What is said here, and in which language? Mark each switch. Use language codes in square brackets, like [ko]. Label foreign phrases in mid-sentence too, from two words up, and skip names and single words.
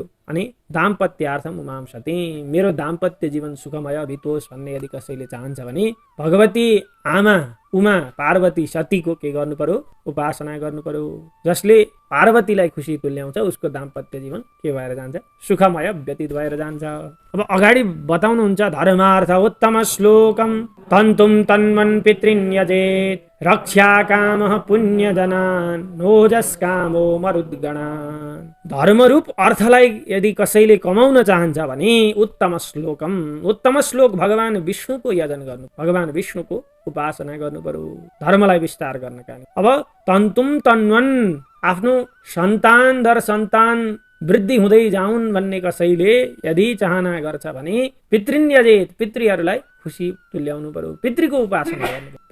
[ne] अनि [sa] दाम्पत्यार्थम उमां सती, [ne] मेरो दाम्पत्य जीवन सुखमय बितोस् भन्ने यदि कसैले चाहन्छ भने भगवती आमा उमा पार्वती सतीको के गर्नु पर्यो, उपासना गर्नु पर्यो। जसले पार्वतीलाई खुसी तुल्याउँछ उसको दाम्पत्य जीवन के भएर जान्छ, सुखमय व्यतीत भएर जान्छ। अब अगाडि बताउनुहुन्छ [sa] धर्मार्थ उत्तम श्लोकम तन्तुम तन्मन् पितृन् यजेत रक्षा कामः पुण्यजनान् नोजस् कामो मरुद्गणान्। [ne] धर्मरूप अर्थलाई यदि कसैले कमाउन चाहन्छ भने [sa] उत्तम श्लोकम, [ne] उत्तम श्लोक भगवान विष्णुको यजन गर्नु, भगवान विष्णुको उपासना गर्नु पर्यो धर्मलाई विस्तार गर्नका लागि। अब [sa] तन्तुम तन्वन्, [ne] आफ्नो सन्तान दर सन्तान वृद्धि हुँदै जाउन् भन्ने कसैले यदि चाहना गर्छ भने [sa] पितृन् यजेत, [ne] पितृहरूलाई खुसी तुल्याउनु पर्यो, पितृको उपासना गर्नु पर्यो।